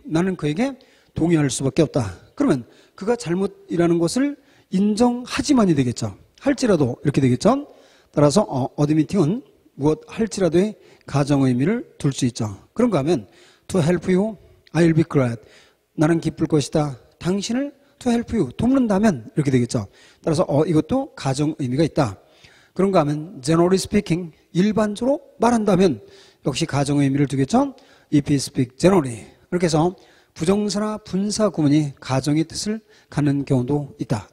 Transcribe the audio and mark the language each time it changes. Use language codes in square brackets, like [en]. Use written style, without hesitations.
[ko] 나는 그에게 동의할 수밖에 없다. 그러면 그가 잘못이라는 것을 인정하지만이 되겠죠. 할지라도 이렇게 되겠죠. 따라서 admitting은 무엇 할지라도의 가정 의미를 둘 수 있죠. 그런가 하면 [en] to help you, I'll be glad. [ko] 나는 기쁠 것이다. 당신을 [en] to help you, [ko] 돕는다면 이렇게 되겠죠. 따라서 이것도 가정 의미가 있다. 그런가 하면 [en] generally speaking, [ko] 일반적으로 말한다면 역시 가정 의미를 두겠죠. [en] If you speak generally. [ko] 이렇게 해서 부정사나 분사 구문이 가정의 뜻을 갖는 경우도 있다.